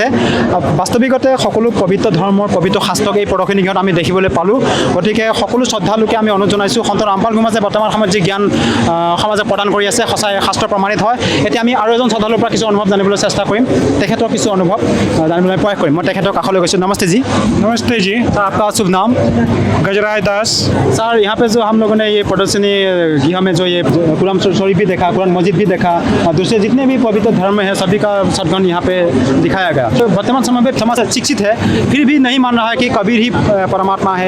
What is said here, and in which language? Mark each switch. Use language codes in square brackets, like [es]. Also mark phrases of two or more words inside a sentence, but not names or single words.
[as] বাস্তৱিকতে সকলো পবিত্ৰ ধৰ্মৰ পবিত্ৰ শাস্ত্ৰক এই প্ৰদৰ্শনী গৃহত আমি দেখিবলৈ পালোঁ। গতিকে সকলো শ্ৰদ্ধালুকে আমি অনুৰোধ জনাইছোঁ, সন্ত ৰামপাল গুৰুমাজে বৰ্তমান সময়ত যি জ্ঞান সমাজে প্ৰদান কৰি আছে সঁচাই শাস্ত্ৰ প্ৰমাণিত হয়। এতিয়া আমি আৰু এজন শ্ৰদ্ধালুৰ পৰা কিছু অনুভৱ জানিবলৈ চেষ্টা কৰিম, তেখেতৰ কিছু অনুভৱ জানিবলৈ প্ৰয়াস কৰিম। মই তেখেতৰ কাষলৈ গৈছোঁ। নমস্তে जी। [hi] नमस्ते जी। सर आपका शुभ नाम? गजराज दास। सर यहाँ पे जो हम लोगों ने ये प्रदर्शनी गृह में जो ये कुरान शरीफ भी देखा, कुरान मस्जिद भी देखा, और दूसरे जितने भी पवित्र धर्म है सभी का सद्गुण यहाँ पे दिखाया गया। तो वर्तमान समय में समाज शिक्षित है, फिर भी नहीं मान रहा है कि कबीर ही परमात्मा है।